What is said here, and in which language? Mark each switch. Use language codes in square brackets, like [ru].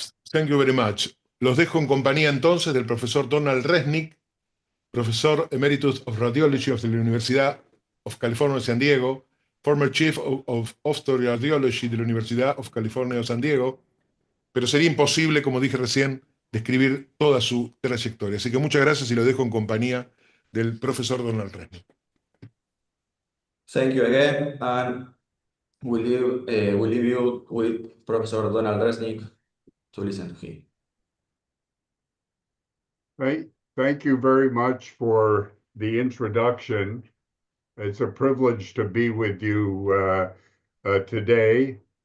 [en] Thank you very much. [es] Los dejo en compañía entonces del profesor Donald Resnick, profesor [en] emeritus of radiology of [es] la Universidad of California, San Diego, [en] former chief of osteoradiology [es] de la Universidad of California, San Diego, pero sería imposible, como dije recién, describir toda su trayectoria. Así que muchas gracias y lo dejo en compañía del profesor Donald Resnick. [en] Thank you again, and we leave you with Professor Donald Resnick to listen to him. Thank you very much for the introduction. It's a privilege to be with you today.